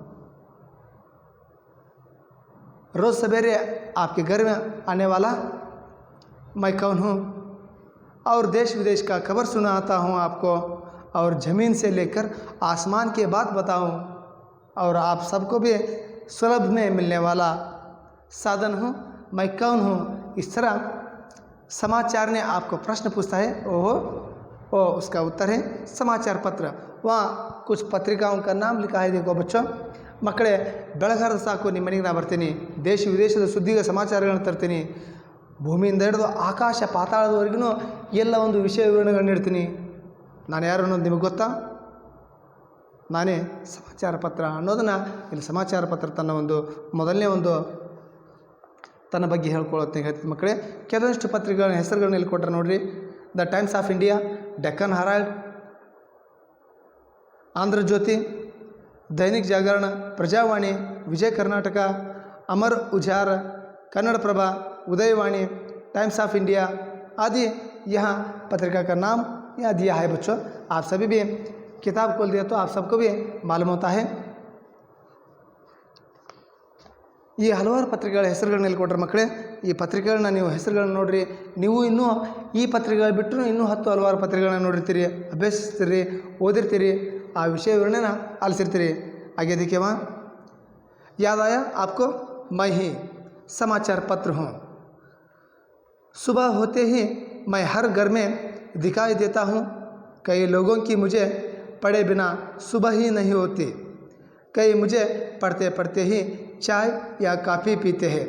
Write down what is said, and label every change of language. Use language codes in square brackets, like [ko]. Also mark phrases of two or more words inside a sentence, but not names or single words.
[hi] रोज़ सवेरे आपके घर में आने वाला मैं कौन हूँ और देश विदेश का खबर सुनाता हूँ आपको, और ज़मीन से लेकर आसमान के बात बताऊँ, और आप सबको भी सुलभ में मिलने वाला साधन हूँ, मैं कौन हूँ. इस तरह समाचार ने आपको प्रश्न पूछता है, ओ उसका उत्तर है समाचार पत्र. वहाँ कुछ पत्रिकाओं का नाम लिखा है. देखो बच्चों, [kn] ಮಕ್ಕಳೇ, ಬೆಳಗಾರದ ಸಾಕು ನಿಮ್ಮ ಮನೆಗೆ ನಾ ಬರ್ತೀನಿ, ದೇಶ ವಿದೇಶದ ಸುದ್ದಿಗ ಸಮಾಚಾರಗಳನ್ನು ತರ್ತೀನಿ, ಭೂಮಿಯಿಂದ ಹಿಡಿದು ಆಕಾಶ ಪಾತಾಳದವರೆಗೂ ಎಲ್ಲ ಒಂದು ವಿಷಯ ವಿವರಣೆಗಳನ್ನು ನೀಡ್ತೀನಿ. ನಾನು ಯಾರು ಅನ್ನೋದು ನಿಮಗೆ ಗೊತ್ತಾ? ನಾನೇ ಸಮಾಚಾರ ಪತ್ರ ಅನ್ನೋದನ್ನು ಇಲ್ಲಿ ಸಮಾಚಾರ ಪತ್ರ ತನ್ನ ಒಂದು ಮೊದಲನೇ ಒಂದು ತನ್ನ ಬಗ್ಗೆ ಹೇಳ್ಕೊಳ್ಳುತ್ತೆ ಹೇಳ್ತೀನಿ ಮಕ್ಕಳೇ. ಕೆಲವಷ್ಟು ಪತ್ರಿಕೆಗಳ ಹೆಸರುಗಳನ್ನ ಇಲ್ಲಿ ಕೊಟ್ಟರೆ ನೋಡಿರಿ. ದ ಟೈಮ್ಸ್ ಆಫ್ ಇಂಡಿಯಾ, ಡೆಕ್ಕನ್ ಹೆರಾಲ್ಡ್, ಆಂಧ್ರ ಜ್ಯೋತಿ, [hi] दैनिक जागरण, प्रजावाणी, विजय कर्नाटक, अमर उजार, कन्नड़ प्रभा, उदयवाणी, टाइम्स ऑफ इंडिया आदि यहाँ पत्रिका का नाम यहाँ दिया है. बच्चों, आप सभी भी किताब खोल दिया तो आप सबको भी मालूम होता है. [kn] ಈ ಹಲವಾರು ಪತ್ರಿಕೆಗಳ ಹೆಸರುಗಳನ್ನ ಇಲ್ಲಿ ಕೊಟ್ಟರೆ ಮಕ್ಕಳೇ, ಈ ಪತ್ರಿಕೆಗಳನ್ನ ನೀವು ಹೆಸರುಗಳನ್ನ ನೋಡ್ರಿ. ನೀವು ಇನ್ನೂ ಈ ಪತ್ರಿಕೆಗಳು ಬಿಟ್ಟರು ಇನ್ನೂ 10 ಹಲವಾರು ಪತ್ರಿಕೆಗಳನ್ನ ನೋಡಿರ್ತೀರಿ, ಅಭ್ಯಸಿಸ್ತೀರಿ, ಓದಿರ್ತೀರಿ, ಆ ವಿಷಯ ವಿವರಣೆನ ಆಲಿಸಿರ್ತೀರಿ. [hi] आगे देखिए वहाँ, याद आया आपको, मैं ही समाचार पत्र हूँ. सुबह होते ही मैं हर घर में दिखाई देता हूँ. कई लोगों की मुझे पढ़े बिना सुबह ही नहीं होती. कई मुझे पढ़ते पढ़ते ही चाय या कॉफ़ी पीते हैं.